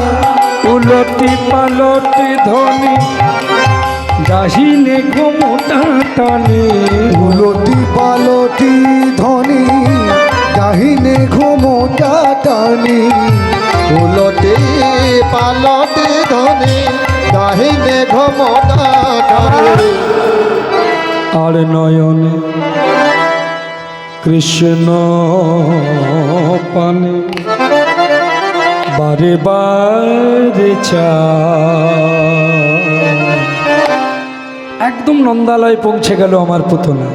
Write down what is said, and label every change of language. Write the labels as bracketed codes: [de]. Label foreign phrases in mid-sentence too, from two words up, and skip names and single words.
[bn] উলটি পালটি ধ্বনি ডাহিনে ঘোমটা টানে। উলটি পালটি ধনি ডাহিনে ঘুমোটা টানি। উলটি পালটি ধনি ডাহিনে ঘুমোটা টানি। আর নয়নে কৃষ্ণ পানে বারে বারে একদম নন্দালয় পৌঁছে গেল আমার পুতনা।